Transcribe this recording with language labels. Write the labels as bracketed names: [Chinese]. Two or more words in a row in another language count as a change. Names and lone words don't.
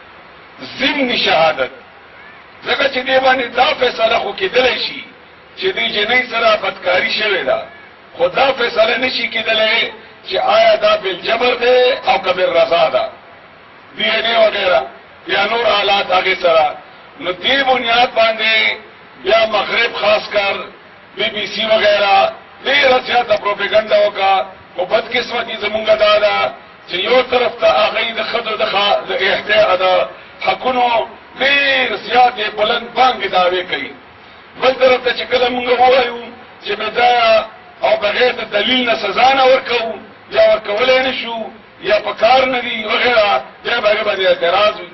[Pashto] ضمن شهادت ځکه چې دی باندې دا فیصله خو کېدلی شي چې دې جنۍ سره بدکاری شوې ده، خو دا فیصله نشي کېدلی چې آیا دا بالجبر ده او که بالرضا ده. ډي ان اے وغیرہ یا نور آلات هغه سره. نو دې بنیاد باندې بیا مغرب [Urdu] خاص کر [Pashto] BBC وغیرہ ډېر زیاته پروپاګاندا وکړه. او بدقسمتي زمونږ دا ده چې یو طرف ته هغه د خدو د احتیاط د حقونو ډېر زیاتې بلند باندې دعوی کوي، بل طرف ته چې کله موږ وایو چې بځای او بغیر د دلیل نه سزا نه ورکو یا ورکولای نشو یا پکار نه دی وغیرہ یا هغه باندې اعتراض وي.